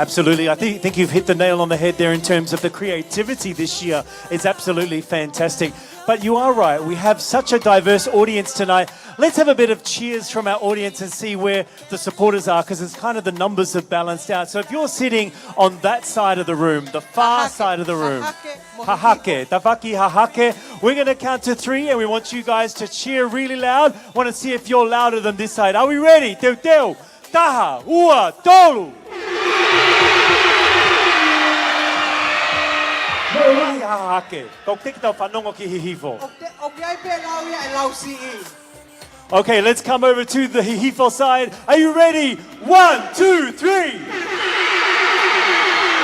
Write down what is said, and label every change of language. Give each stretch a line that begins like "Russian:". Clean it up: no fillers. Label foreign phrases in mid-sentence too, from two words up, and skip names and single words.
English: I think you've hit the nail on the head there in terms of the creativity this year. It's absolutely fantastic. But you are right. We have such a diverse audience tonight. Let's have a bit of cheers from our audience and see where the supporters are, because it's kind of the numbers have balanced out. So if you're sitting on that side of the room, the far side of the room,
Tongan: hahake, tawhaki hahake,
English: we're going to count to 3 and we want you guys to cheer really loud. Want to see if you're louder than this side. Are we ready?
Tongan: Teu teu, taha, ua, tolu.
English: Okay, let's come over to the hihifo side. Are you ready? 1, 2, 3.